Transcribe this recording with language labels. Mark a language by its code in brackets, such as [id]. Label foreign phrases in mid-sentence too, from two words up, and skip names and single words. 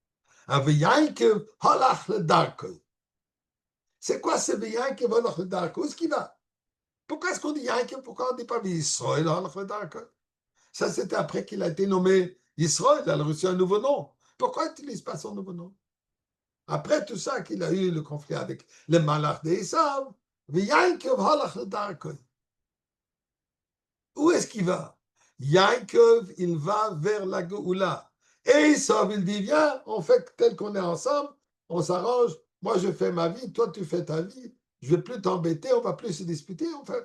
[fr] C'est quoi ce [he] יעקב הלך לדרכו? [fr] Où est-ce qu'il va? Pourquoi est-ce qu'on dit Yankev? Pourquoi on ne dit pas [he] ישראל הלך לדרכו? [fr] Ça, c'était après qu'il a été nommé Israël. Il a reçu un nouveau nom. Pourquoi il n'utilise pas son nouveau nom? Après tout ça, qu'il a eu le conflit avec le malach d'Esav, [he] יעקב הלך לדרכו. [fr] Où est-ce qu'il va? Yaakov, il va vers la Géoula. Et Esav, il dit, viens, on fait tel qu'on est ensemble, on s'arrange, moi je fais ma vie, toi tu fais ta vie, je ne vais plus t'embêter, on ne va plus se disputer, on fait.